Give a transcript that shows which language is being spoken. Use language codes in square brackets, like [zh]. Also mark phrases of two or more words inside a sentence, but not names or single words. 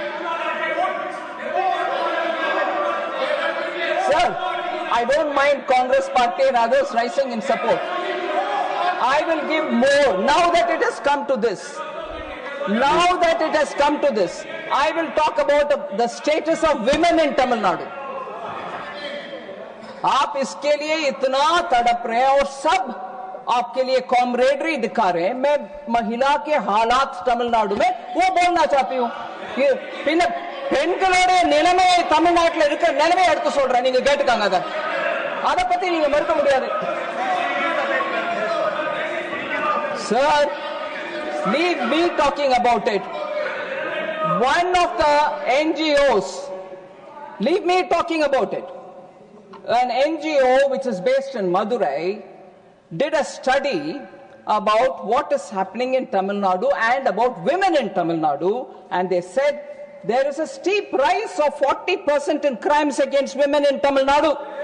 [en] Sir, I don't mind Congress party and others rising in support. I will give more. Now that it has come to this, I will talk about the status of women in Tamil Nadu. [hi] आप इसके लिए इतना तड़प रहे हैं और सब आपके लिए कॉमरेडरी दिखा रहे हैं. मैं महिला के हालात तमिलनाडु में वो बोलना चाहती हूँ. [ta] பின்ன பெண்களுடைய நிலைமை தமிழ்நாட்டில் இருக்கிற நிலைமை எடுத்து சொல்றேன். நீங்க கேட்டுக்காங்க அத பத்தி நீங்க மறுக்க முடியாது. [en] Sir, leave me talking about it. One of the NGOs, leave me talking about it. An NGO which is based in Madurai did a study about what is happening in Tamil Nadu and about women in Tamil Nadu, and they said there is a steep rise of 40% in crimes against women in Tamil Nadu.